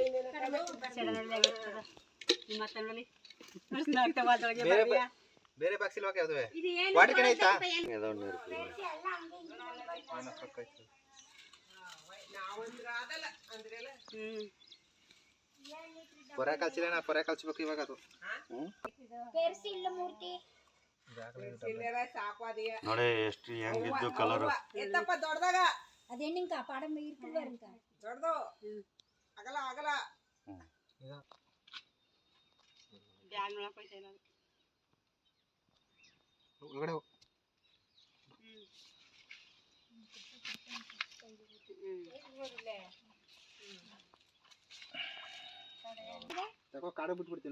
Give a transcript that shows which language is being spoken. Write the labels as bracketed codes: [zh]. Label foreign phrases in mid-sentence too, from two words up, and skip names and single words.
[kn] ಬೇರೆ ಬಾಕ್ಸ್ ಇಲ್ವಾ ಯಾವ್ದು [en] water can [kn] ಐತಾ? [ta] ஏதோ ஒன்று இருக்கு. [kn] ಪೊರೆ ಕಲ್ಸಿಲ್ಲ, ಪೊರೆ ಕಲ್ಸ್ಬೇಕು ಇವಾಗ. ಅದು ನೋಡಿ ಎಷ್ಟು ಹೆಂಗಿದ್ದು ಕಲರ್. ಎತ್ತಪ್ಪ ದೊಡ್ಡದಾಗ [ta] அது என்னங்கா படம் இருக்கு பாருங்க [kn] ದೊಡ್ಡದು ಅಗಲ ಅಗಲ ಒಳಗಡೆ ಕಾಡು ಬಿಟ್ಬಿಡ್ತೀನಿ.